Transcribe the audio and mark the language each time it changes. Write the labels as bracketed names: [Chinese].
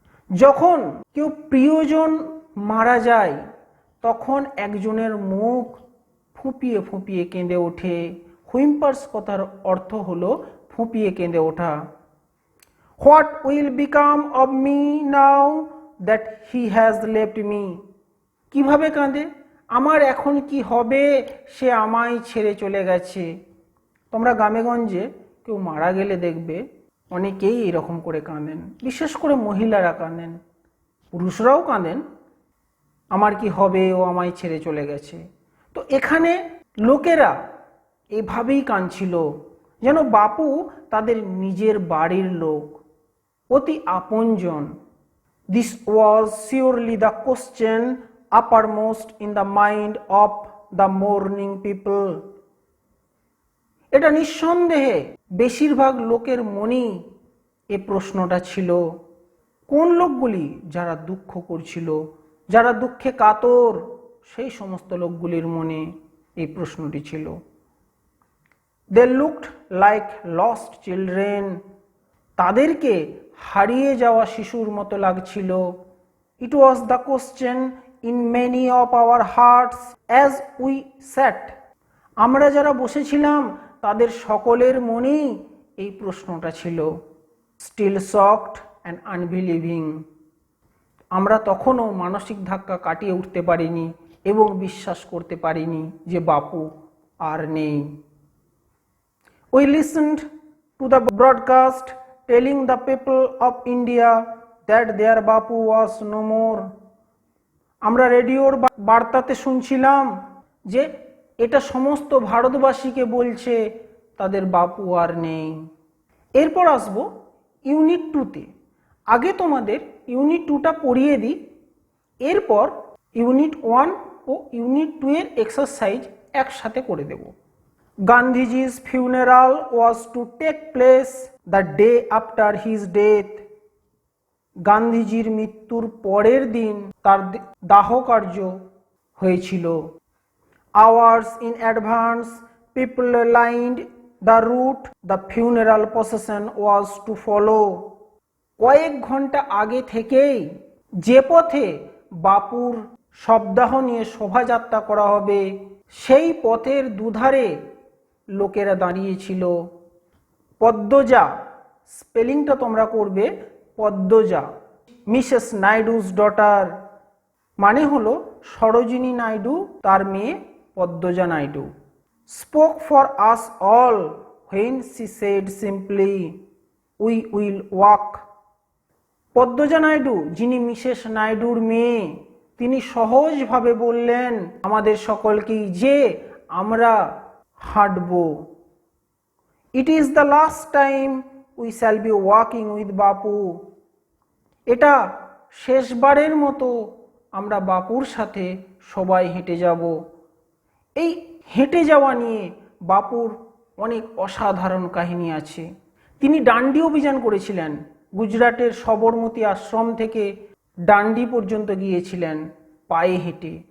[Bangla] যখন কেউ প্রিয়জন মারা যায় তখন একজনের মুখ ফুঁপিয়ে ফুঁপিয়ে কেঁদে ওঠে। হুইম্পার্স কথার অর্থ হলো ফুঁপিয়ে কেঁদে ওঠা। [English] What will become of me now that he has left me? [Bangla] কিভাবে কাঁদে? আমার এখন কি হবে, সে আমায় ছেড়ে চলে গেছে। তোমরা গ্রামেগঞ্জে কেউ মারা গেলে দেখবে অনেকেই এরকম করে কাঁদেন, বিশেষ করে মহিলারা কাঁদেন, পুরুষরাও কাঁদেন, আমার কি হবে, ও আমায় ছেড়ে চলে গেছে। তো এখানে লোকেরা এভাবেই কাঁদছিল যেন বাপু তাদের নিজের বাড়ির লোক, অতি আপনজন। [English] This was surely the question uppermost in the mind of the mourning people. [Bangla] এটা নিঃসন্দেহে বেশিরভাগ লোকের মনেই এ প্রশ্নটা ছিল। কোন লোকগুলি? যারা দুঃখ করছিল, যারা দুঃখে কাতর, সেই সমস্ত লোকগুলির মনে এই প্রশ্নটি ছিল। [English] They looked like lost children. [Bangla] তাদেরকে হারিয়ে যাওয়া শিশুর মতো লাগছিল। [English] It was the question in many of our hearts as we sat. [Bangla] আমরা যারা বসেছিলাম তাদের সকলের মনেই এই প্রশ্নটা ছিল। [English] Still shocked and unbelieving. [Bangla] আমরা তখনও মানসিক ধাক্কা কাটিয়ে উঠতে পারিনি এবং বিশ্বাস করতে পারিনি যে বাপু আর নেই। [English] We listened to the broadcast telling the people of India that their Bapu was no more. [Bangla] আমরা রেডিওর বার্তাতে শুনছিলাম যে এটা সমস্ত ভারতবাসীকে বলছে তাদের বাপু আর নেই। এরপর আসব ইউনিট 2-তে। আগে তোমাদের ইউনিট 2টা পড়িয়ে দিই, এরপর ইউনিট 1 ও ইউনিট 2 এর এক্সারসাইজ একসাথে করে দেব। [English] Gandhiji's funeral was to take place the day after his death. [Bangla] গান্ধীজির মৃত্যুর পরের দিন তার দাহ কার্য হয়েছিল। [English] Hours in advance, people lined the route the funeral procession was to follow. [Bangla] কয়েক ঘন্টা আগে থেকেই যে পথে বাপুর শবদাহ নিয়ে শোভাযাত্রা করা হবে সেই পথের দুধারে লোকেরা দাঁড়িয়েছিল। পদ্মজা, স্পেলিংটা তোমরা করবে পদ্মজা, [English] Mrs Naidu's daughter, [Bangla] মানে হলো সরোজিনী নাইডু, তার মেয়ে Padmaja Naidu. [English] Spoke for us all when she said simply, we will walk. [Bangla] Padmaja Naidu, যিনি মিসেস নাইডুর মেয়ে, তিনি সহজভাবে বললেন আমাদের সকলকেই যে আমরা হাঁটব। [English] It is the last time we shall be walking with Bapu. [Bangla] এটা শেষবারের মতো আমরা বাপুর সাথে সবাই হেঁটে যাব। এই হেঁটে যাওয়া নিয়ে বাপুর অনেক অসাধারণ কাহিনী আছে। তিনি ডান্ডি অভিযান করেছিলেন, গুজরাটের সবরমতী আশ্রম থেকে ডান্ডি পর্যন্ত গিয়েছিলেন। পায়ে হেঁটে।